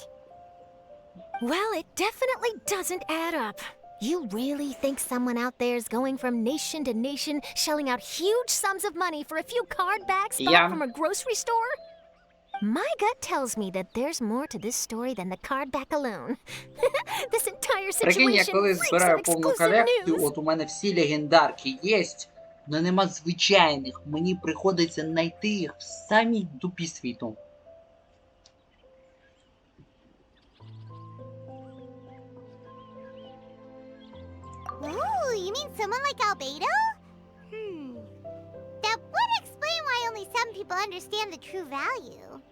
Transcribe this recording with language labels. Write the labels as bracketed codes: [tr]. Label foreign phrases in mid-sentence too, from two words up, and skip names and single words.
[en] Well, it definitely doesn't add up. You really think someone out there's going from nation to nation, shelling out huge sums of money for a few card backs bought Yeah. from a grocery store? My gut tells me that there's more to this story than the card back alone. This entire [uk] Прикинь, я [en] situation [uk] коли [en] reeks of [uk] збираю повну [en] exclusive [uk] колекцію, [en] news. [uk] от у мене всі легендарки є, але нема звичайних. Мені приходиться знайти їх в самій дупі світу. [en] Ooh, you mean someone like Albedo? That would explain why only some people understand the true value.